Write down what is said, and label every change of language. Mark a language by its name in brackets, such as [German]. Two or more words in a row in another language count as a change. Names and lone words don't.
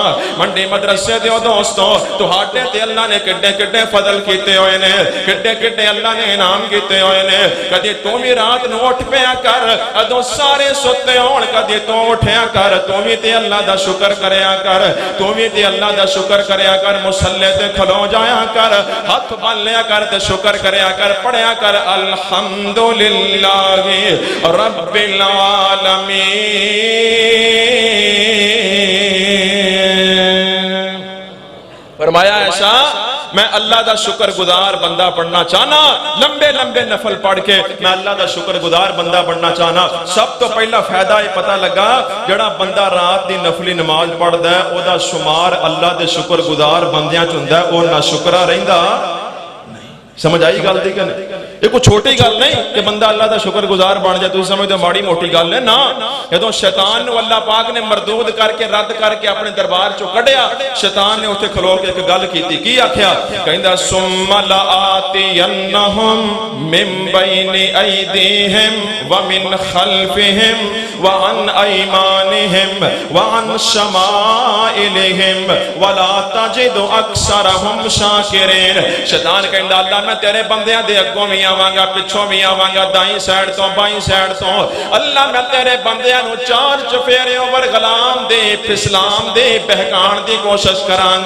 [Punjabi] منڈی مدرسے دے دوستو تہاڈے تے اللہ نے کڈے کڈے فضل کیتے ہوئے نے، کڈے کڈے اللہ نے انعام کیتے ہوئے نے. کدی تو بھی رات نوں اٹھ پیا کر، ادوں سارے ستے ہون، کدی تو اٹھیا کر، تو بھی تے اللہ دا شکر کریا کر، تو بھی تے اللہ دا شکر کریا کر، مصلے تے کھلو جایا کر، ہاتھ بنھ لیا کر تے شکر کریا کر، پڑھیا کر [Arabic] الحمد لله رب العالمين. [Punjabi] فرمایا ایسا میں اللہ دا شکر گزار بندہ بننا چاہنا، لمبے لمبے نفل پڑھ کے میں اللہ دا شکر گزار بندہ بننا چاہنا. سب توں پہلا فائدہ یہ پتا لگا، جڑا بندہ رات دی نفلی نماز پڑھدا ہے اودا شمار اللہ دے شکر گزار بندیاں چ ہندا ہے، او نا شکرا رہندا. سمجھ آئی گل دی کہ نہیں؟ یہ کوئی چھوٹی گل نہیں کہ بندہ [Urdu] اللہ کا شکرگزار بن جائے، تم سمجھتے ہو [Punjabi] ماڑی موٹی گل ہے نا. جو شیطان نوں اللہ پاک نے مردود کر کے رد کر کے اپنے دربار چوں کڈھیا، شیطان نے اوتھے کھلو کے اک گل کی آکھیا، کہندا [Arabic] ثم لآتينهم من بين أيديهم ومن خلفهم وعن أيمانهم وعن شمائلهم ولا تجد أكثرهم شاكرين. [Punjabi] شیطان کہندا اللہ میں تیرے بندیاں دے اگوں بھی آواں گا، پچھوں بھی آواں گا، دائیں سائیڈ توں بائیں سائیڈ توں، اللہ میں تیرے بندیاں نوں چار چفیرے اوور غلام دے پھسلام دے بہکان دی کوشش کراں گا.